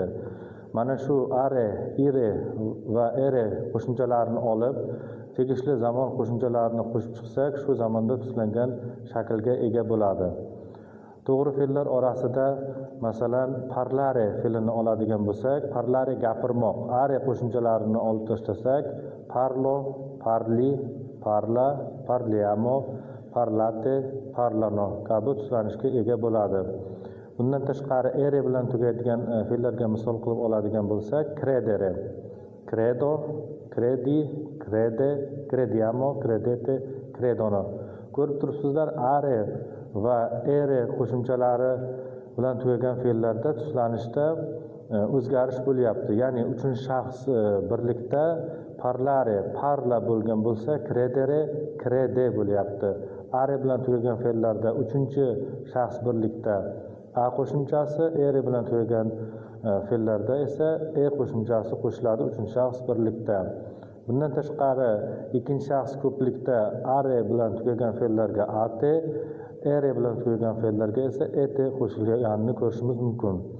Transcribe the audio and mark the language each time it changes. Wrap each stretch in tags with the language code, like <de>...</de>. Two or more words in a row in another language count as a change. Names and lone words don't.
<uz>Mana shu are, ire va ere qo'shimchalarini olib tegishli zamon qo'shimchalarini qo'shib chiqsak, shu zamonda tuslangan shaklga ega bo'ladi. To'g'ri fe'llar orasida masalan parlare fe'lini oladigan bo'lsak, parlare gapirmoq, are qo'shimchalarini olib tashlasak,</uz> <it>parlo, parli, parla, parliamo, parlate, parlano</it> <uz>kabi tuslanishga ega bo'ladi. Bundan tashqari ere bilan tugaydigan fe'llarga misol qilib oladigan bo'lsak,</uz> <it>credere, credo, credi, crede, crediamo, credete, credono.</it> <uz>Ko'rib turibsizlar, are va ere qo'shimchalari bilan tugagan fe'llarda tuslanishda o'zgarish bo'lyapti. Ya'ni uchinchi shaxs birlikda</uz> <it>parlare, parla</it> <uz>bo'lgan bo'lsa,</uz> <it>credere, crede bo'lyapti.</it> <uz>Are bilan tugagan fe'llarda uchinchi shaxs birlikda a qo'shimchasi, ere bilan tugagan fe'llarda esa e qo'shimchasi qo'shiladi uchinchi shaxs birlikda. Bundan tashqari ikkinchi shaxs ko'plikda are bilan tugagan fe'llarga ate, ere bilan tugagan fe'llarga esa ete qo'shilganini ko'rishimiz mumkin.</uz>